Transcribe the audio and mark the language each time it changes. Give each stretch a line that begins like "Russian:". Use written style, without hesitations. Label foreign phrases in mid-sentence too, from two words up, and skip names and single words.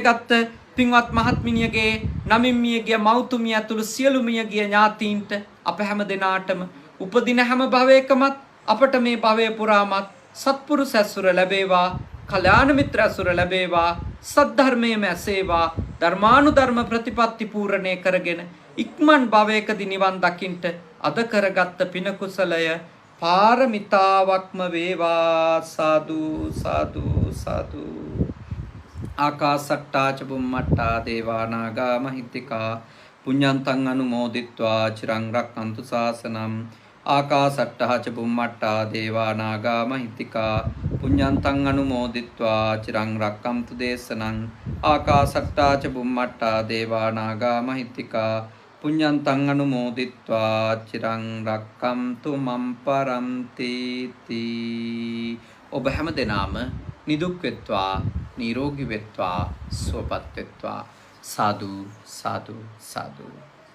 Sinhala: ගත්ත පින්වත් මහත්මිනියගේ නමින් මියගිය මව්තුමිය ඇතුළු සියලු මියගිය ඥාතීන්ට අප හැම දෙනාටම උපදින හැම භවයකමත් අපට මේ භවය පුරාමත් සත්පුරුෂ ඇසුර ලැබේවා, කල්‍යාණ මිත්‍ර ඇසුර ලැබේවා, සද්ධර්මයේම ඇසේවා, ධර්මානුධර්ම ප්‍රතිපත්ති පූර්ණේ කරගෙන ඉක්මන් භවයකදී නිවන් දකින්ට අද කරගත්ත පින කුසලය පාරමිතාවක්ම වේවා. සාදු සාදු සාදු.
Pali: ආකාසට්ටා ච බුම්මට්ටා දේවා නාග මහිත්‍තිකා පුඤ්ඤන්තං අනුමෝදිත්වා චිරං රක්ඛන්තු ශාසනං. ආකාසට්ටා ච බුම්මට්ටා දේවා නාග මහිත්‍තිකා පුඤ්ඤන්තං අනුමෝදිත්වා චිරං රක්ඛන්තු දේශනං. ආකාසට්ටා ච බුම්මට්ටා දේවා නාග මහිත්‍තිකා පුඤ්ඤන්තං අනුමෝදිත්වා චිරං රක්ඛන්තු මම් පරන්ති තී.
Sinhala: ඔබ හැම දෙනාම නිදුක් වෙත්වා, නිරෝගී වෙත්වා, සුවපත් වෙත්වා. සාදු සාදු සාදු.